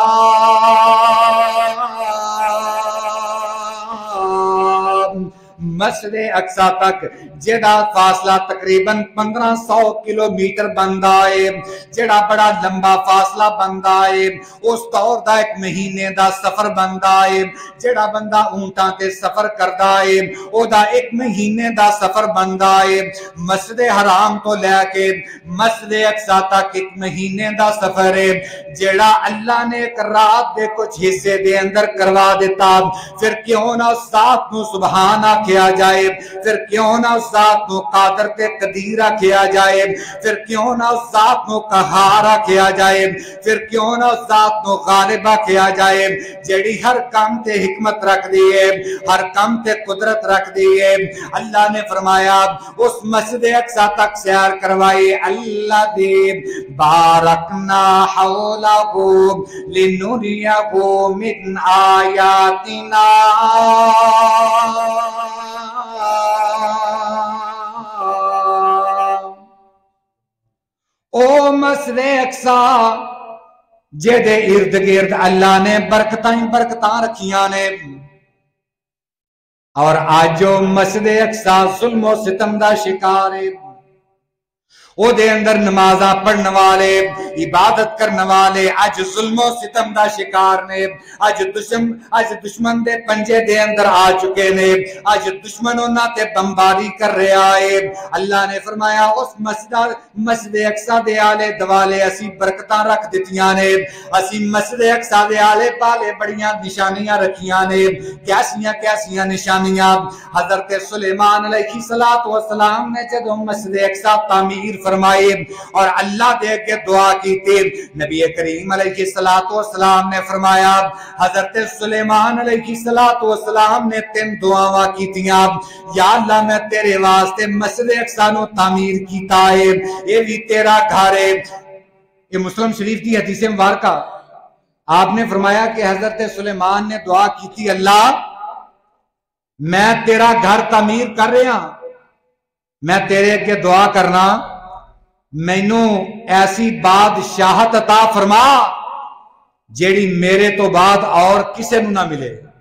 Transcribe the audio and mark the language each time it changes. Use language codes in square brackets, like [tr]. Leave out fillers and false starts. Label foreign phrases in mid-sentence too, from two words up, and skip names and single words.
[pa] مسجد اقصی تک جڑا فاصلہ تقریباً 1500 کلومیٹر بندا ہے، جڑا بڑا لمبا فاصلہ بندا ہے، اس طور دا 1 مہینے دا سفر بندا ہے، جڑا بندہ اونٹاں تے سفر کردا ہے او دا 1 مہینے دا سفر بندا ہے۔ مسجد حرام تو لے کے مسجد اقصی تک 1 مہینے دا سفر ہے، جڑا اللہ نے ایک رات دے کچھ حصے دے اندر کروا دیتا، پھر کیوں نہ اس ذات نو سبحان کیا جائے، پھر کیوں نہ اس ذات نو قادر تے قدیر کیا جائے، پھر کیوں نہ اس ذات نو قہار کیا جائے، پھر کیوں نہ اس ذات نو غالب کیا جائے، جڑی ہر کام تے حکمت رکھ دیئے، ہر کام تے قدرت رکھ دیئے۔ اللہ نے فرمایا اس مسجد اقصی تک سیر کروائی، اللہ دی [ar] بارکنا حولہ لنریہ من آیاتنا، [pa] او مسجد اقصی جے دے ارد گرد اللہ نے برکتاں رکھیاں نے، اور آج جو مسجد اقصی ظلم و ستم دا شکار ہے، او دے اندر نمازاں پڑھنے والے، عبادت کرنے والے اج ظلم و ستم دا شکار نے، اج دشمن دے پنجے دے اندر آ چکے نے، اج دشمن انہاں تے بمباری کر رہا ہے۔ اللہ نے فرمایا اس مسجد اقصی دے آلے دوالے اسی برکتاں رکھ دتیاں نے، اسی مسجد اقصی دے آلے پالے بڑیاں نشانیاں رکھیاں نے۔ کیسیاں نشانیاں؟ حضرت سلیمان [ar] علیہ السلام [pa] نے جدوں مسجد اقصی تعمیر فرمائے اور اللہ دے کے دعا کی تھی، نبی کریم [ar] علیہ السلام [pa] نے فرمایا حضرت سلیمان [ar] علیہ السلام [pa] نے 3 دعاواں کیتیاں، یا اللہ میں تیرے واسطے مسجد اقصی نو تعمیر کیتا ہے، [ur] یہ بھی تیرا گھر ہے۔ یہ مسلم شریف کی حدیث مبارکہ، آپ نے فرمایا کہ حضرت سلیمان نے دعا کی تھی، اللہ میں تیرا گھر تعمیر کر رہا، [pa] میں تیرے کے دعا کرنا مینوں ایسی بادشاہت عطا فرما جیڑی میرے تو بعد اور کسے نو نہ ملے۔